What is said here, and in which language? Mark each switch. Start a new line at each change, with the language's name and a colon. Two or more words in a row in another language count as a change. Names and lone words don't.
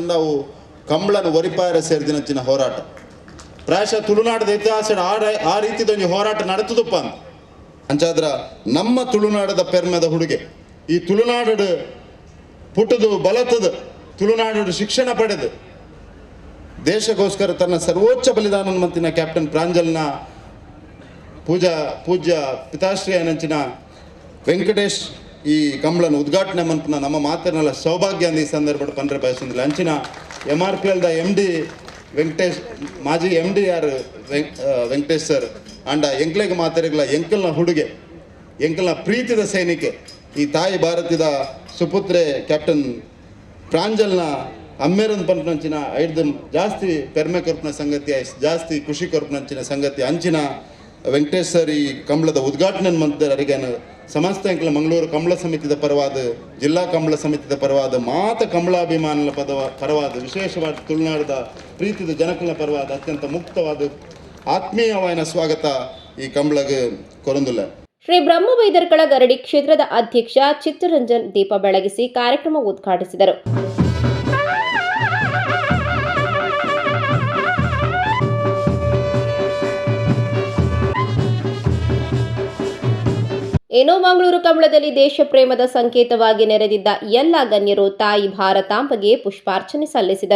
Tulu: ನಾವು ಕಂಬಳನ ಒರಿಪಾಯರ ಸೇರಿದಿನಂಚಿನ ಹೋರಾಟ ಪ್ರಾಯಶಃ ತುಳುನಾಡದ ಇತಿಹಾಸ ಆ ರೀತಿದೊಂಜಿ ಹೋರಾಟ ನಡೆತದಪ್ಪ ಅಂತ ಅಂಚಾದ್ರ ನಮ್ಮ ತುಳುನಾಡದ ಪೆರ್ಮೆದ ಹುಡುಗೆ ಈ ತುಳುನಾಡು ಪುಟ್ಟದು ಬಲತದ ತುಳುನಾಡು ಶಿಕ್ಷಣ ಪಡೆದು ದೇಶಕ್ಕೋಸ್ಕರ ತನ್ನ ಸರ್ವೋಚ್ಚ ಬಲಿದಾನ ಮಂತಿನ ಕ್ಯಾಪ್ಟನ್ ಪ್ರಾಂಜಲ್ನ ಪೂಜ್ಯ ಪಿತಾಶ್ರೀ ಅನಂಚಿನ ವೆಂಕಟೇಶ್ ಈ ಕಂಬಳನ ಉದ್ಘಾಟನೆ ಮನ್ಪುನ ನಮ್ಮ ಮಾತನ್ನೆಲ್ಲ ಸೌಭಾಗ್ಯ ಅಂದ ಈ ಸಂದರ್ಭ ಪಂಡ್ರೆ ಬಯಸಿದ್ದಿಲ್ಲ ಅಂಚಿನ MRPLದ MD ವೆಂಕಟೇಶ್ ಮಾಜಿ MD ಯಾರು ವೆಂಕಟೇಶ್ ಸರ್ ಅಂಡ ಎಂಕ್ಲೆಗೆ ಮಾತಾರಿಗಳ ಎಂಕಲ್ನ ಹುಡುಗೆ ಎಂಕಲ್ನ ಪ್ರೀತಿದ ಸೈನಿಕೆ ಈ ತಾಯಿ ಭಾರತದ ಸುಪುತ್ರೆ ಕ್ಯಾಪ್ಟನ್ ಪ್ರಾಂಜಲ್ನ ಅಮ್ಮೇರನ್ ಪಂಪನಂಚಿನ ಐದು ಜಾಸ್ತಿ ಪೆರ್ಮೆ ಕೊರ್ಪನ ಸಂಗತಿ ಜಾಸ್ತಿ ಖುಷಿ ಕೊರ್ಪನಂಚಿನ ಸಂಗತಿ ಅಂಚಿನ ವೆಂಕಟೇಶ್ ಸರ್ ಈ ಕಂಬಳದ ಉದ್ಘಾಟನೆ ಮಂತ್ರಿಗೆ ಸಮಸ್ತ ಎಂಕಲ ಮಂಗಳೂರು ಕಂಬಳ ಸಮಿತಿದ ಪರವಾದ ಜಿಲ್ಲಾ ಕಂಬಳ ಸಮಿತಿದ ಪರವಾದ ಮಾತ ಕಂಬಳಾಭಿಮಾನದ ಪರವಾದ ವಿಶೇಷವಾದ ತುಳುನಾಡದ ಪ್ರೀತಿದ ಜನಕಲ ಪರವಾದ ಅತ್ಯಂತ ಮುಕ್ತವಾದ ಆತ್ಮೀಯವಾದ ಸ್ವಾಗತ ಈ ಕಂಬಳಗೆ ಕೊರಂದುಲ್ಲ.
Kannada: ಶ್ರೀ ಬ್ರಹ್ಮವೈದರ್ಕಳ ಗರಡಿ ಕ್ಷೇತ್ರದ ಅಧ್ಯಕ್ಷ ಚಿತ್ತರಂಜನ್ ದೀಪ ಬೆಳಗಿಸಿ ಕಾರ್ಯಕ್ರಮ ಉದ್ಘಾಟಿಸಿದರು. ಏನೋ ಮಂಗಳೂರು ಕಂಬಳದಲ್ಲಿ ದೇಶ ಪ್ರೇಮದ ಸಂಕೇತವಾಗಿ ನೆರೆದಿದ್ದ ಎಲ್ಲ ಗಣ್ಯರು ತಾಯಿ ಭಾರತಾಂಬೆಗೆ ಪುಷ್ಪಾರ್ಚನೆ ಸಲ್ಲಿಸಿದರು.